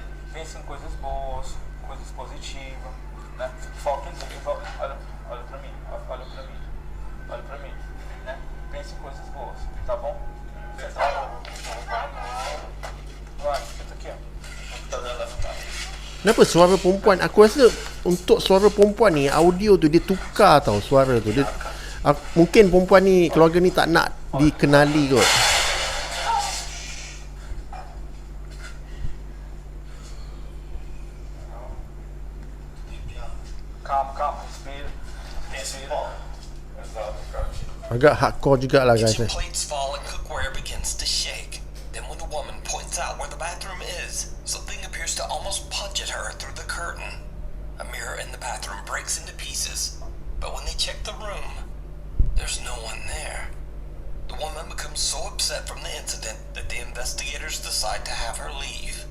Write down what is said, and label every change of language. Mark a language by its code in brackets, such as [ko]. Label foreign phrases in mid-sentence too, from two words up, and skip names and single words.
[pt] Pense em coisas boas, coisas positivas, né? Foca em Deus. Olha pra mim, olha pra mim, né? Pense em coisas boas, tá bom? Vai, senta aqui, ó. [ms] Kenapa suara perempuan? Aku rasa untuk suara perempuan ni, audio tu dia tukar tau suara tu. Mungkin perempuan ni, keluarga ni tak nak dikenali kot. [pt] Calma, respira. [ms] Agak hardcore jugalah guys. [en] Kitchen plates fall and cookware begins to shake. Then when the woman points out where the bathroom is, something appears to almost punch at her through the curtain. A mirror in the bathroom breaks into pieces, but when they check the room, there's no one there. The woman becomes so upset from the incident that the investigators decide to have her leave.